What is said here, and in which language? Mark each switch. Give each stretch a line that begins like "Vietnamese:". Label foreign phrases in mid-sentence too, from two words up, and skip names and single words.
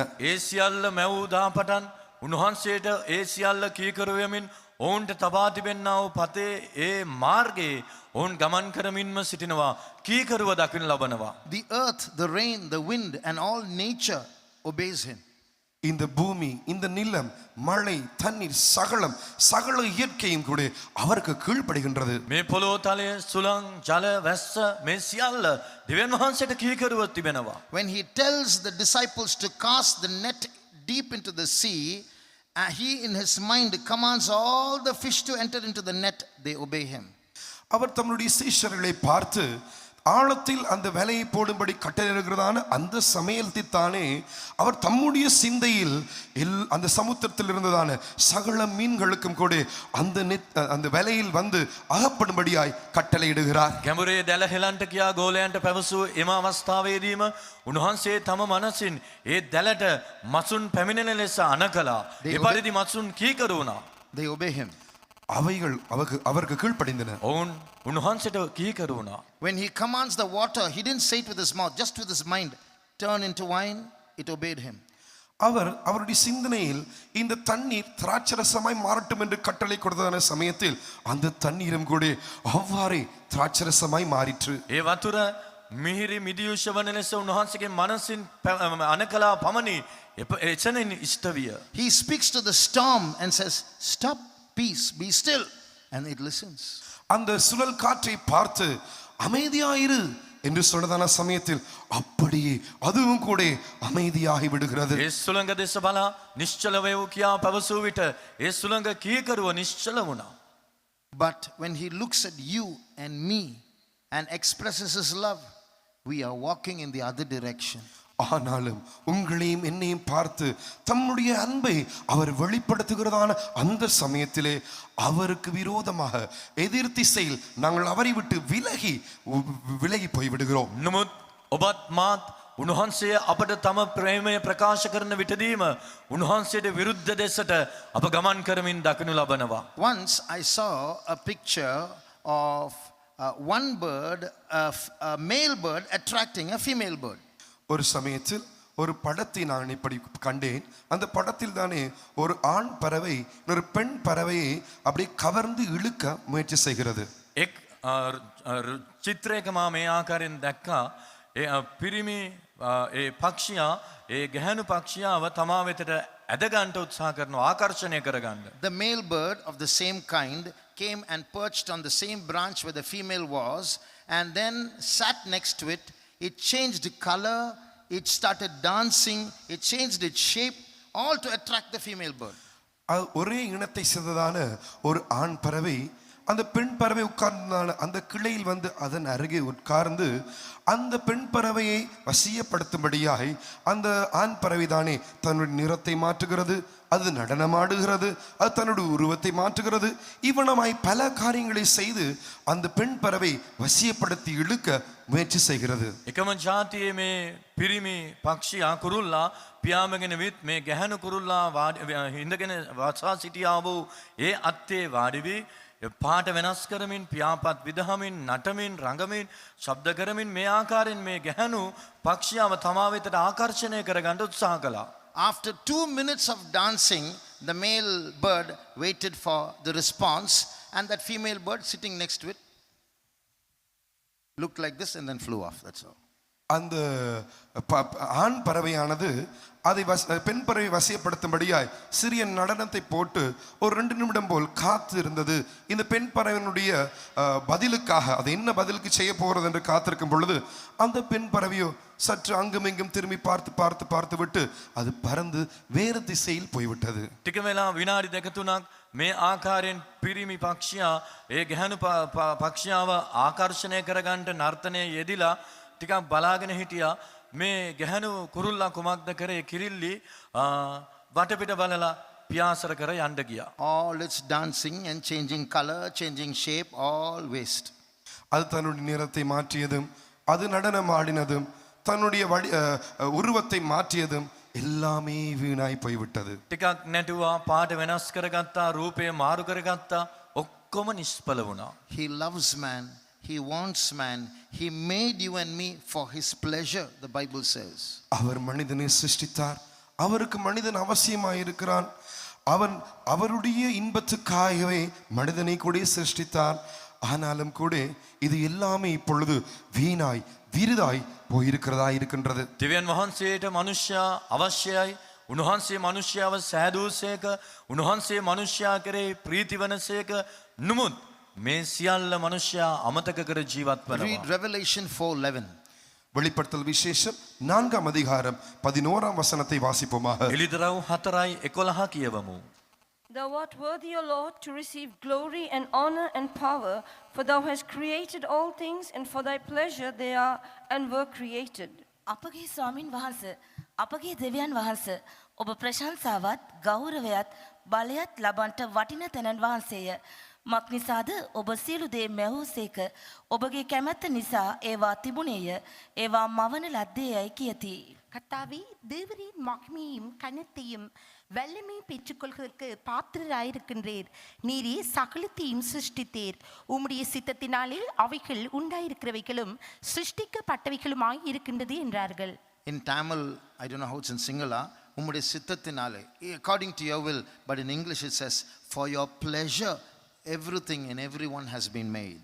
Sinhala: ඒ සියල්ල මැවූදා පටන් උන්වහන්සේට ඒ සියල්ල කීකරුවමින් ඔවුන්ට තබා තිබෙන්නා වූ පතේ ඒ මාර්ගයේ ඔවුන් ගමන් කරමින්ම සිටිනවා. කීකරුව දකින්න ලබනවා.
English: The earth, the rain, the wind and all nature obeys him.
Tamil: இந்த பூமி, இந்த நிலம், மழை, தண்ணீர் சகல இயற்கையும் கூட அவருக்கு கீழ்ப்படுகின்றது.
Sinhala: මේ පොළොව තලය සුළං ජල වැස්ස මේ සියල්ල දෙවියන් වහන්සේට කීකරුව තිබෙනවා.
English: When he tells the disciples to cast the net deep into the sea, he in his mind commands all the fish to enter into the net. They obey him.
Tamil: அவர் தம்முடைய சீஷர்களை பார்த்து ஆழத்தில் அந்த வலையை போடும்படி கட்டளையிடுகிறதான அந்த சமயத்தில் தானே அவர் தம்முடைய சிந்தையில் அந்த சமுத்திரத்தில் இருந்ததான சகல மீன்களுக்கும் கூட அந்த வலையில் வந்து அகப்படும்படியாய் கட்டளையிடுகிறார்.
Sinhala: ගැඹුරේ දැල හෙලන්ට කියා ගෝලයන්ට පැවසූ එම අවස්ථාවේදීම උන්වහන්සේ තම මනසින් ඒ දැලට මසුන් පැමිණෙන ලෙස අණ කළා. ඒ පරිදි මසුන් කීකරු වුණා.
English: They obey him.
Tamil: அவைகள் அவருக்கு கீழ்ப்படிந்தன.
Sinhala: ඔවුන් උන්වහන්සේට කීකරු වුණා.
English: When he commands the water, he didn't say it with his mouth, just with his mind, turn into wine. It obeyed him.
Tamil: அவருடைய சிந்தனையில் இந்த தண்ணீர் திராட்சரசமாய் மாறட்டும் என்று கட்டளை கொடுத்ததான சமயத்தில் அந்த தண்ணீரும் கூட அவ்வாறே திராட்சரசமாய் மாறிற்று.
Sinhala: ඒ වතුර මිහිරි මිදියුෂ වන ලෙස උන්වහන්සේගේ මනසින් අණ කළා පමණි එතනින් ඉෂ්ට විය.
English: He speaks to the storm and says, stop, peace, be still, and it listens.
Tamil: அந்த சுழல் காற்றை பார்த்து அமைதியாயிரு என்று சொன்னதான சமயத்தில் அப்படியே அதுவும் கூட அமைதியாகி விடுகிறது.
Sinhala: ඒ සුළඟ දෙස බලා නිශ්චල වේව් කියා පැවසූ විට ඒ සුළඟ කීකරුව නිශ්චල වුණා.
English: But when he looks at you and me and expresses his love, we are walking in the other direction.
Tamil: ஆனாலும் உங்களையும் என்னையும் பார்த்து தம்முடைய அன்பை அவர் வெளிப்படுத்துகிறதான அந்த சமயத்திலே அவருக்கு விரோதமாக எதிர் திசையில் நாங்கள் அவரை விட்டு விலகி போய்விடுகிறோம்.
Sinhala: නමුත් ඔබත් මාත් උන්වහන්සේ අපට තම ප්‍රේමය ප්‍රකාශ කරන විටදීම උන්වහන්සේට විරුද්ධ දෙසට අප ගමන් කරමින් දකිනු ලබනවා.
English: Once I saw a picture of one bird, a male bird attracting a female bird.
Tamil: ஒரு சமயத்தில் ஒரு படத்தை நான் இப்படி கண்டேன். அந்த படத்தில் தானே ஒரு ஆண் பறவை ஒரு பெண் பறவையை அப்படியே கவர்ந்து இழுக்க முயற்சி செய்கிறது.
Sinhala: එක් චිත්‍රයක මා මේ ආකාරයෙන් දැක්කා. ඒ පිරිමි ඒ පක්ෂියා ඒ ගැහැණු පක්ෂියාව තමා වෙතට ඇදගන්න උත්සාහ කරනවා ආකර්ෂණය කරගන්න.
English: The male bird of the same kind came and perched on the same branch where the female was, and then sat next to it. It changed color, it started dancing, it changed its shape, all to attract the female bird.
Tamil: ஒரே இனத்தை சேர்ந்ததான ஒரு ஆண் பறவை அந்த பெண் பறவை உட்கார்ந்ததான அந்த கிளையில் வந்து அதன் அருகே உட்கார்ந்து அந்த பெண் பறவையை வசியப்படுத்தும்படியாய் அந்த ஆண் பறவை தானே தன்னுடைய நிறத்தை மாற்றுகிறது, அது நடனமாடுகிறது, அது தன்னுடைய உருவத்தை மாற்றுகிறது. இவனமாய் பல காரியங்களை செய்து அந்த பெண் பறவை வசியப்படுத்தி இழுக்க முயற்சி செய்கிறது.
Sinhala: එකම ජාතියේ මේ පිරිමි පක්ෂියා කුරුල්ලා පියාඹගෙන විත් මේ ගැහැණු කුරුල්ලා හිඳගෙන වසා සිටියා වූ ඒ අත්තේ වාඩි වී පාට වෙනස් කරමින් පියාපත් විදහමින් නටමින් රඟමින් ශබ්ද කරමින් මේ ආකාරයෙන් මේ ගැහැණු පක්ෂියාව තමා වෙතට ආකර්ෂණය කරගන්න උත්සාහ කළා.
English: After 2 minutes of dancing, the male bird waited for the response, and that female bird sitting next to it looked like this and then flew off. That's all.
Tamil: அந்த ஆண் பறவையானது அதை பெண் பறவை வசியப்படுத்தும்படியாய் சிறிய நடனத்தை போட்டு ஒரு 2 நிமிடம் போல் காத்து இருந்தது. இந்த பெண் பறவையினுடைய பதிலுக்காக அது என்ன பதிலுக்கு செய்ய போகிறது என்று காத்திருக்கும் பொழுது அந்த பெண் பறவையோ சற்று அங்கும் இங்கும் திரும்பி பார்த்து விட்டு அது பறந்து வேறு திசையில் போய்விட்டது.
Sinhala: ටික වෙලා විනාඩි දෙක තුනක් මේ ආකාරයෙන් පිරිමි පක්ෂියා ඒ ගැහැණු පක්ෂියාව ආකර්ෂණය කරගන්නට නර්තනයේ යෙදිලා ටිකක් බලාගෙන හිටියා. මේ ගැහැණු කුරුල්ලා කුමක්ද කරේ? කිරිල්ලි වටපිට බලලා පියාසර කර යන්න ගියා.
English: All its dancing and changing color, changing shape, all waste.
Tamil: அது தன்னுடைய நிறத்தை மாற்றியதும் அது நடனம் ஆடினதும் தன்னுடைய உருவத்தை மாற்றியதும் எல்லாமே வீணாய் போய்விட்டது.
Sinhala: ටිකක් නැටුවා, පාට වෙනස් කරගත්තා, රූපය මාරු කරගත්තා, ඔක්කොම නිෂ්ඵල වුණා.
English: He loves man. He wants man. He made you and me for his pleasure, the Bible says.
Tamil: அவர் மனிதனை சிருஷ்டித்தார். அவருக்கு மனிதன் அவசியமாய் இருக்கிறான். அவருடைய இன்பத்துக்காகவே மனிதனை கூட சிருஷ்டித்தார். ஆனாலும் கூட இது எல்லாமே இப்பொழுது வீணாய் விருதாய் போயிருக்கிறதா இருக்கின்றது.
Sinhala: දෙවියන් වහන්සේට මනුෂ්‍යයා අවශ්‍යයි. උන්වහන්සේ මනුෂ්‍යයාව සෑදූසේක, උන්වහන්සේ මනුෂ්‍යයා කෙරෙහි ප්‍රීති වනසේක. නමුත් මේ සියල්ල මනුෂ්‍යයා අමතක කර ජීවත්
English: Read
Sinhala: වෙනවා.
English: Revelation 4:11.
Tamil: வெளிப்படுத்தல் விசேஷம் 4ஆம் அதிகாரம் 11ஆம் வசனத்தை வாசிப்போமாக.
Sinhala: එළිදරව් 4:11 කියවමු.
English: Thou art worthy, O Lord, to receive glory and honor and power, for thou hast created all things, and for thy pleasure they are and were created.
Sinhala: අපගේ ස්වාමින් වහන්සේ, අපගේ දෙවියන් වහන්සේ, ඔබ ප්‍රශංසාවත් ගෞරවයත් බලයත් ලබන්ට වටින තැනන් වහන්සේය. මක් නිසාද ඔබ සියලු දේ මැවූසේක, ඔබගේ කැමැත්ත නිසා ඒවා තිබුණේය, ඒවා මවන ලද්දේයයි කියති.
Tamil: கர்த்தாவே, தேவரின் மகிமையும் கனத்தையும் வல்லமை பெற்றுக்கொள்வதற்கு பாத்திரராயிருக்கின்றீர். நீரே சகலத்தையும் சிருஷ்டித்தீர். உம்முடைய சித்தத்தினாலே அவைகள் உண்டாயிருக்கிறவைகளும் சிருஷ்டிக்கப்பட்டவைகளுமாய் இருக்கின்றது என்றார்கள்.
English: In Tamil, I don't know how it's in Sinhala,
Tamil: உம்முடைய சித்தத்தினாலே,
English: according to your will, but in English it says, for your pleasure everything and everyone has been made.